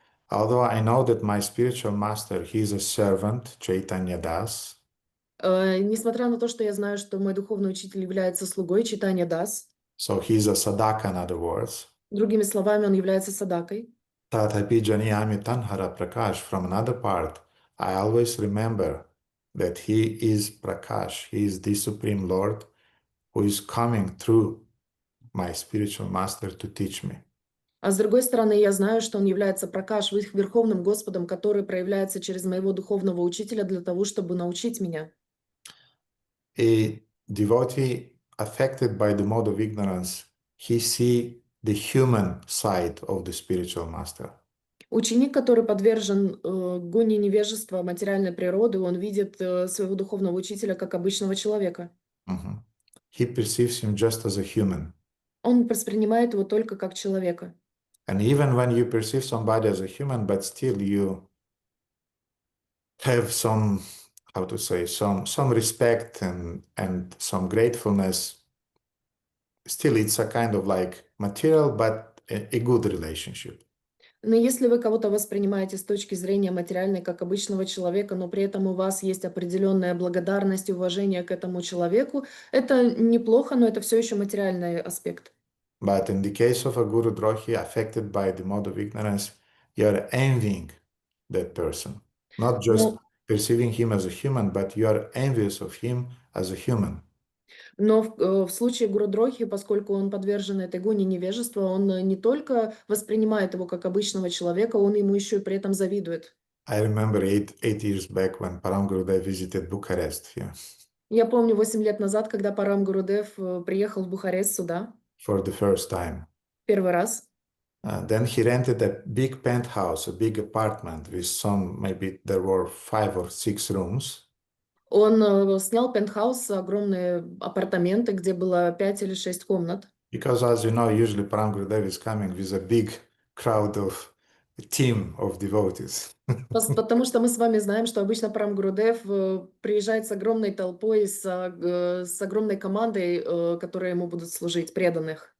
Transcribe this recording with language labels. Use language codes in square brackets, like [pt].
[en] Although I know that my spiritual master, he is a servant, Chaitanya Das. [ru] Несмотря на то, что я знаю, что мой духовный учитель является слугой Чайтанья Дас, [en] So he's a sadhaka, in other words. [ru] другими словами, он является садакой. [bn] Tatapi Janiyami Tanhara Prakash. [en] From another part, I always remember that he is Prakash. He is the Supreme Lord who is coming through my spiritual master to teach me. [ru] А с другой стороны, я знаю, что он является Пракаш, Верховным Господом, который проявляется через моего духовного учителя для того, чтобы научить меня. [en] A devotee affected by the mode of ignorance, he see the human side of the spiritual master. [ru] Ученик, который подвержен гоне невежества материальной природы, он видит своего духовного учителя как обычного человека. [en] He perceives him just as a human. [ru] Он воспринимает его только как человека. [en] And even when you perceive somebody as a human, but still you have some, how to say, some respect and some gratefulness, still it's a kind of like material, but a good relationship. [ru] Но если вы кого-то воспринимаете с точки зрения материальной, как обычного человека, но при этом у вас есть определенная благодарность и уважение к этому человеку, это неплохо, но это все еще материальный аспект. [en] But in the case of a Guru Drohi affected by the mode of ignorance, you're envying that person. Not just perceiving him as a human, but you're envious of him as a human. [ru] Но в случае гуру-дрохи, поскольку он подвержен этой гоне невежества, он не только воспринимает его как обычного человека, он ему еще и при этом завидует. [en] I remember eight years back when Param Gurudev visited Bucharest here. [ru] Я помню 8 лет назад, когда Парам Гурудев приехал в Бухарест сюда. [en] For the first time. [ru] Первый раз. [en] Then he rented a big penthouse, a big apartment with some, maybe there were 5 or 6 rooms. [ru] Он снял пентхаус, огромные апартаменты, где было 5 или 6 комнат. [en] Because as you know, usually Param Gurudev is coming with a big crowd of a team of devotees. [ru] Потому что мы с вами знаем, что обычно Парам Гурудев приезжает с огромной толпой, с огромной командой, которые ему будут служить, преданных.